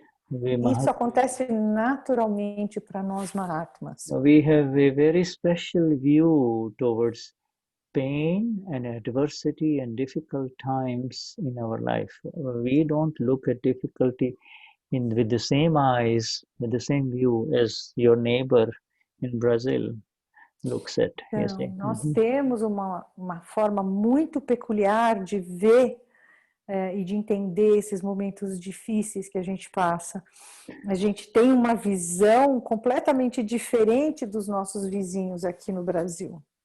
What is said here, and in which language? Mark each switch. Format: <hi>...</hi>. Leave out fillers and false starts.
<pt>Isso acontece naturalmente para nós Mahatmas.</pt> <en>We have a very special view towards pain and adversity and difficult times in our life. We don't look at difficulty with the same eyes, with the same view as your neighbor in Brazil looks at.</en> <pt>Então, nós temos uma forma muito peculiar de ver e de entender esses momentos difíceis que a gente passa. A gente tem uma visão completamente diferente dos nossos vizinhos aqui no Brasil.</pt>